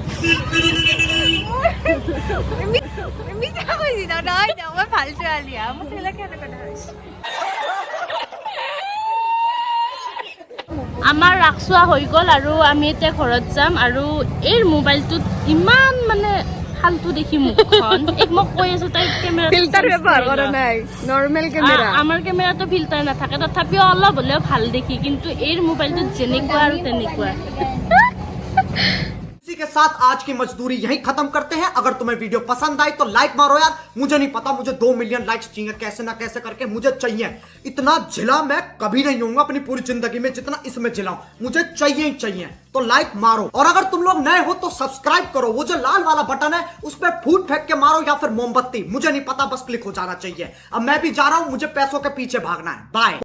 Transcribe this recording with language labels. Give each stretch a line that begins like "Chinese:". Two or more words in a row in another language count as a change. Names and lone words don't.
Assamese: আমাৰ ৰাখছোৱা হৈ গ'ল আৰু আমি এতিয়া ঘৰত যাম আৰু এই মোবাইলটোত ইমান মানে ফালতু দেখি মুখখন এক মই কৈ আছো তাই কেমেৰা ফিল্টাৰ ব্যৱহাৰ কৰা নাই
English: normal camera
Assamese: আমাৰ কেমেৰাটো ফিল্টাৰ নাথাকে তথাপিও অলপ হ'লেও ভাল দেখি কিন্তু এই মোবাইলটোত যেনেকুৱা আৰু তেনেকুৱা
Hindi: इसी के साथ आज की मजदूरी यहीं खत्म करते हैं अगर तुम्हें वीडियो पसंद आई तो लाइक मारो यार मुझे नहीं पता मुझे 2
English: million likes
Hindi: चाहिए कैसे ना कैसे करके मुझे चाहिए इतना जिला मैं कभी नहीं होऊंगा अपनी पूरी जिंदगी में जितना इसमें जिलाऊं मुझे चाहिए ही चाहिए तो लाइक मारो और अगर तुम लोग नए हो तो सब्सक्राइब करो वो जो लाल वाला बटन है उस पर फूट फेंक के मारो या फिर मोमबत्ती मुझे नहीं पता बस क्लिक हो जाना चाहिए अब मैं भी जा रहा हूं मुझे पैसों के पीछे भागना है बाय